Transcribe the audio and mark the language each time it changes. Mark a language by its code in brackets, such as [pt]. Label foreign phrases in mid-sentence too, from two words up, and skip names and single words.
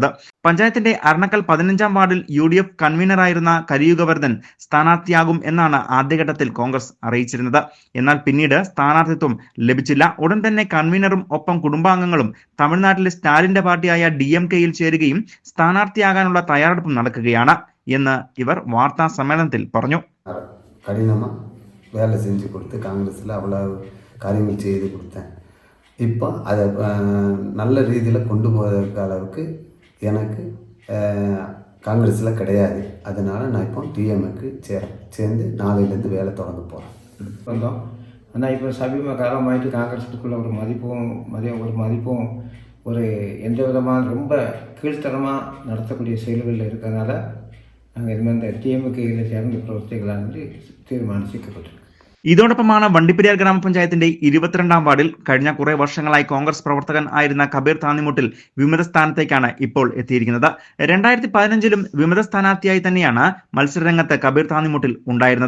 [ml] പഞ്ചായത്തിന്റെ അരണക്കൽ 15-ാം വാർഡിൽ UDF കൺവീനറായിരുന്ന കരിയുഗവർദ്ധൻ സ്ഥാനാർത്ഥിയാകും എന്നാണ് ആദ്യഘട്ടത്തിൽ കോൺഗ്രസ് അറിയിച്ചിരുന്നത്. എന്നാൽ പിന്നീട് സ്ഥാനാർത്ഥിത്വം ലഭിച്ചില്ല. ഉടൻ തന്നെ കൺവീനറും ഒപ്പം കുടുംബാംഗങ്ങളും തമിഴ്നാട്ടിലെ സ്റ്റാലിന്റെ പാർട്ടിയായ DMK-യിൽ ചേരുകയും സ്ഥാനാർത്ഥിയാകാനുള്ള തയ്യാറെടുപ്പ് നടക്കുകയാണ് എന്ന് ഇവർ വാർത്താ സമ്മേളനത്തിൽ പറഞ്ഞു. [ta] കഠിനமாக வேலை செஞ்சு கொடுத்து காங்கிரஸில் அவ்வளோ காரியங்கள் செய்து கொடுத்தேன். இப்போ அதை நல்ல ரீதியில் கொண்டு போகிறதுக்கு அளவுக்கு எனக்கு காங்கிரஸில் கிடையாது. அதனால் நான் இப்போ DMK சேர்ந்து நாளையிலேருந்து வேலை தொடங்க போகிறேன். வந்தோம். ஆனால் இப்போ சமீப காலமாயிட்டு காங்கிரஸுக்குள்ள ஒரு மதிப்பும் ஒரு எந்த விதமான ரொம்ப கீழ்த்தரமாக நடத்தக்கூடிய செயல்களில் இருக்கிறதுனால நாங்கள் இதுமாதிரி இந்த DMK-யில் சேர்ந்து [ml] പ്രവർത്തിക്കലാണെന്ന് തീരുമാനിച്ചിരിക്കപ്പെട്ടു. ഇതോടൊപ്പമാണ് വണ്ടിപ്പെരിയാർ ഗ്രാമപഞ്ചായത്തിന്റെ 22-ാം വാർഡിൽ കഴിഞ്ഞ കുറെ വർഷങ്ങളായി കോൺഗ്രസ് പ്രവർത്തകൻ ആയിരുന്ന കബീർ താന്നിമുട്ടിൽ വിമത സ്ഥാനത്തേക്കാണ് ഇപ്പോൾ എത്തിയിരിക്കുന്നത്. 2015-ലും വിമത സ്ഥാനാർത്ഥിയായി തന്നെയാണ് മത്സരരംഗത്ത് കബീർ താന്നിമുട്ടിൽ ഉണ്ടായിരുന്നത്.